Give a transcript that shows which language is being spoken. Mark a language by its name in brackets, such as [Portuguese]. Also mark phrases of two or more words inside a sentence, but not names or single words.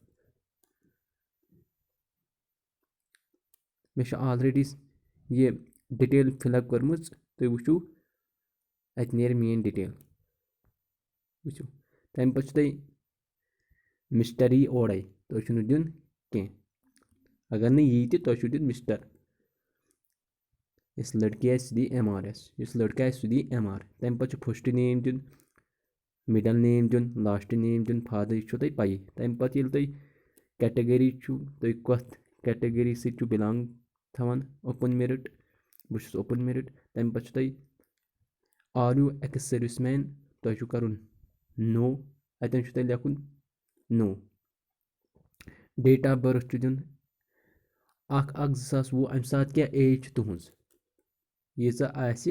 [Kashmiri] مےٚ چھُ آلریڈی یہِ [English] detail fill up [Kashmiri] کٔرمٕژ تُہۍ وٕچھِو اتہِ نیرِ میٲنۍ ڈِٹیل وٕچھِو تمہِ پتہٕ چھُ تۄہہِ مِسٹر یی اورے تۄہہِ چھُنہٕ دیُن کینٛہہ اگر نہٕ یی تہِ تۄہہِ چھُ دیُن مِسٹر یُس لڑکی آسہِ سُہ دی MRS یُس لڑکہٕ آسہِ سُہ دی MR تمہِ پتہٕ چھُ [English] first name [Kashmiri] دیُن [English] middle name [Kashmiri] دیُن [English] last name [Kashmiri] دیُن فادر یہِ چھُو تۄہہِ پَیی تمہِ پتہٕ ییٚلہِ تُہۍ کیٹگری چھُ تُہۍ کتھ کیٹگری سۭتۍ چھُ بِلانٛگ تھاوان [English] open merit [Kashmiri] بہٕ چھُس [English] open merit [Kashmiri] تمہِ پتہٕ چھُ تۄہہِ [English] are you ex service man [Kashmiri] تۄہہِ چھُ کرُن نو اتٮ۪ن چھُ تۄہہِ لیکھُن نو [English] date of birth [Kashmiri] چھُ دیُن 1/1/2020 امہِ ساتہٕ کیٛاہ ایج چھِ تُہنٛز ییٖژاہ آسہِ